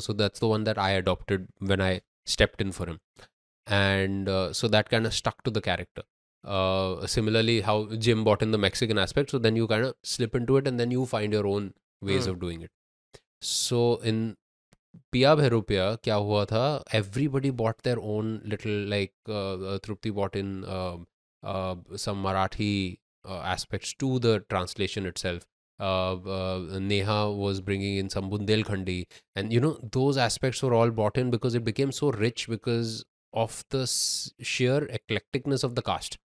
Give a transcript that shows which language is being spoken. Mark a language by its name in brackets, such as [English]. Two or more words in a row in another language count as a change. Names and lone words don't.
[English] So that's the one that I adopted when I stepped in for him. And so that kind of stuck to the character. Similarly, how Jim brought in the Mexican aspect. So then you kind of slip into it and then you find your own ways of doing it. So in [Hindi] Pia Bhairupia, kya hua tha? [English] Everybody bought their own little, like Trupti bought in some Marathi aspects to the translation itself. Neha was bringing in some Bundelkhandi, and those aspects were all brought in because it became so rich because of the sheer eclecticness of the cast.